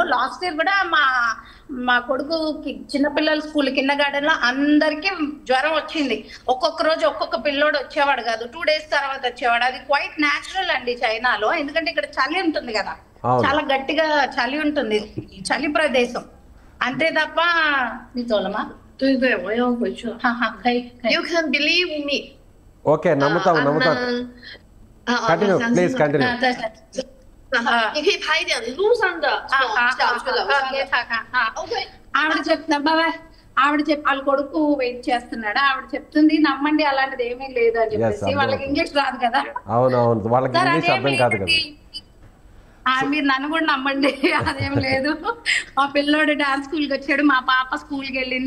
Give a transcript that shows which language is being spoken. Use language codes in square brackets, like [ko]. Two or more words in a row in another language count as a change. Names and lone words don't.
[en] last year [te] కూడా మా కొడుకుకి చిన్నపిల్లల స్కూల్ కింద గార్డెన్ లో అందరికి జ్వరం వచ్చింది. ఒక్కొక్క రోజు ఒక్కొక్క పిల్లోడు వచ్చేవాడు కాదు, 2 days తర్వాత వచ్చేవాడు. అది [en] quite natural [te] అండి చైనాలో, ఎందుకంటే ఇక్కడ చలి ఉంటుంది కదా, చాలా గట్టిగా చలి ఉంటుంది, చలి ప్రదేశం. అంతే తప్ప నీ తోలమా. [zh] 对，我要回去了。 [en] You can believe me. [te] ఓకే, నమ్ముతాం. [en] continue please, [te] కంటిన్యూ. [zh] 你可以拍一点路上的小区的。 [te] ఆవిడ చెప్తున్నా బాబాయ్, వాళ్ళ కొడుకు వెయిట్ చేస్తున్నాడు. ఆవిడ చెప్తుంది నమ్మండి, అలాంటిది ఏమీ లేదు అని చెప్పేసి. వాళ్ళకి ఇంగ్లీష్ రాదు కదా. అవునవును, వాళ్ళకి ఇంగ్లీష్ అర్థం కాదు కదా. మీరు నన్ను కూడా నమ్మండి, అదేం లేదు. మా పిల్లోడు [en] dance school [te] వచ్చాడు, మా పాప స్కూల్కి వెళ్ళింది.